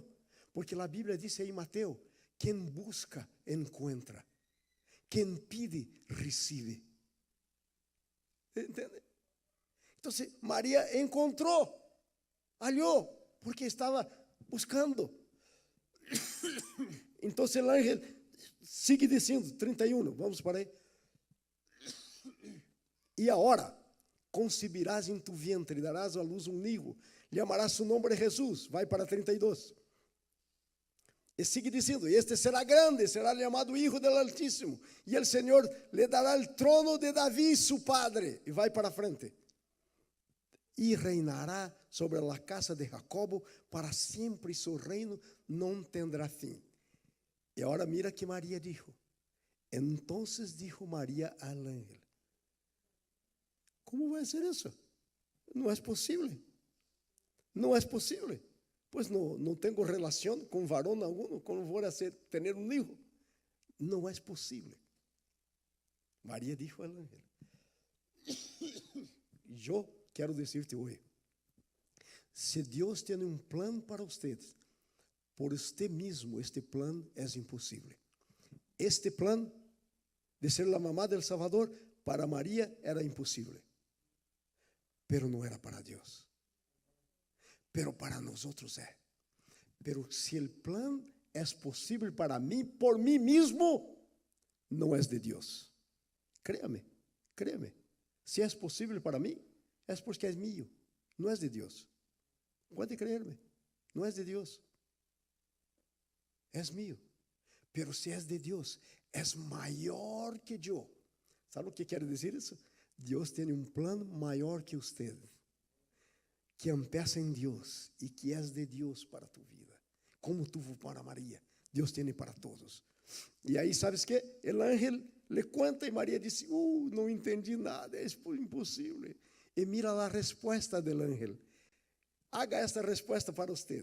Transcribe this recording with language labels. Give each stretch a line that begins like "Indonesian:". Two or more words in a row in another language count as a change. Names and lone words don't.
Portuguese: Porque a Bíblia diz aí em Mateus, quem busca, encontra. Quem pede, recebe. Entende? Então Maria encontrou, hallou, porque estava buscando. Então o ángel sigue dizendo, 31, vamos para aí. E agora,
Spanish: concebirás em tu vientre, darás à luz um hijo, llamarás su nombre Jesus.
Portuguese: Vai para 32. E sigue dizendo, este será grande, será chamado
Spanish: Hijo del Altíssimo,
Portuguese: e o Senhor lhe dará o trono de Davi,
Spanish: su padre.
Portuguese: E vai para frente. E reinará sobre a casa de Jacobo para sempre, e seu reino não tendrá fim. E agora
Spanish: mira que Maria dijo. Entonces dijo Maria al ángel, ¿cómo
Portuguese: vai ser isso? Não é possível. Não é possível. Pois não tenho relação com varão algum, como vou ter um hijo. Não é possível.
Spanish: Maria dijo al ángel,
Portuguese: eu quero dizer-te hoje, se Deus tem um plano para você, por você mesmo, este plano é impossível. Este plano de ser a
Spanish: mamá del Salvador,
Portuguese: para Maria era impossível. Pero não era para Deus. Pero para nós é. Pero se o plano é possível para mim, por mim mesmo, não é de Deus.
Spanish: Créame.
Portuguese: Se é possível para mim, é porque é mío, não é de Deus. Pode crer-me, não é de Deus. É mío. Pero se é de Deus, é maior que eu. Sabe o que quer dizer isso? Deus tem um plano maior que você.
Spanish: que empieza en Dios y que es de Dios para tu vida, como tuvo para María, Dios tiene para todos. Y ahí, ¿sabes qué? El ángel le cuenta y María dice, no entendí nada, es imposible. Y mira la respuesta del ángel. Haga esta respuesta para usted.